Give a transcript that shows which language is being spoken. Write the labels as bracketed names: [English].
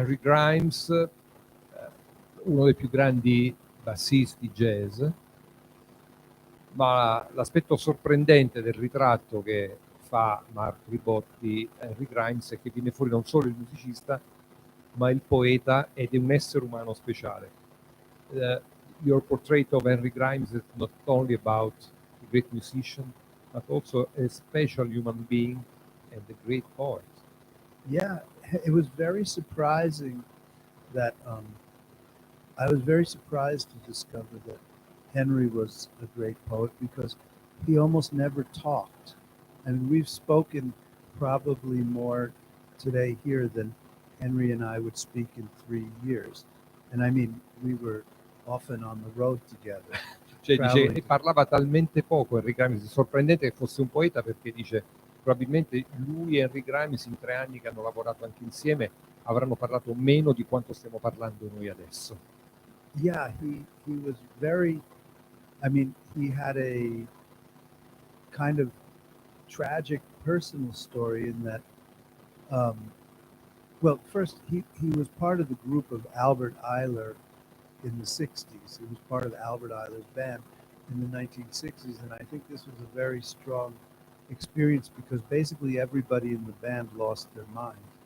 [Italian] Harry Grimes, uno dei più grandi bassisti jazz, ma l'aspetto sorprendente del ritratto che fa Marc Ribot di Harry Grimes è che viene fuori non solo il musicista, ma il poeta, ed è un essere umano speciale. [English] Your portrait of Henry Grimes is not only about a great musician, but also a special human being and a great poet. Yeah, it was very surprising that I was very surprised to discover that Henry was a great poet, because he almost never talked. I mean, we've spoken probably more today here than Henry and I would speak in 3 years. And I mean, we were often on the road together. [Italian] Cioè, dice, e parlava talmente poco Henry Grimes, è sorprendente che fosse un poeta, perché dice probabilmente lui e Henry Grimes in 3 anni che hanno lavorato anche insieme avranno parlato meno di quanto stiamo parlando noi adesso. [English] Yeah, he was very, I mean, he had a kind of tragic personal story in that, well, first, he was part of the group of Albert Ayler in the 60s. He was part of Albert Ayler's band in the 1960s, and I think this was a very strong experience, because basically everybody in the band lost their mind.